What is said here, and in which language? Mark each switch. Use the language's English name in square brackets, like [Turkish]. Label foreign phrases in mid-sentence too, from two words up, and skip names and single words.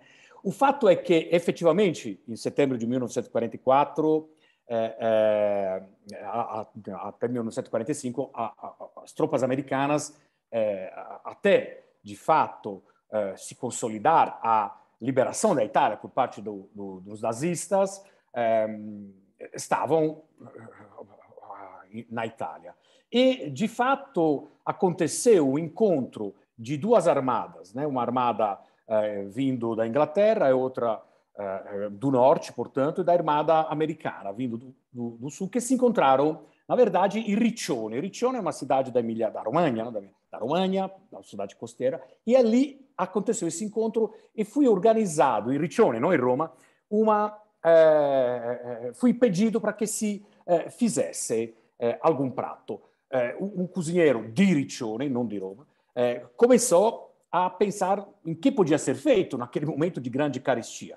[Portuguese] O fato é que, efetivamente, em setembro de 1944, até 1945, as tropas americanas, até, de fato, se consolidar a liberação da Itália por parte dos nazistas, estavam na Itália. E, de fato, aconteceu o encontro de duas armadas, né? Uma armada vindo da Inglaterra e outra do norte, portanto, e da armada americana, vindo do sul, que se encontraram, na verdade, em Riccione. Riccione é uma cidade da Emília da Romagna, da cidade costeira, e ali aconteceu esse encontro e foi organizado em Riccione, não em Roma, foi pedido para que se fizesse algum prato. Um cozinheiro de Riccione, não de Roma, começou a pensar em que podia ser feito naquele momento de grande carestia.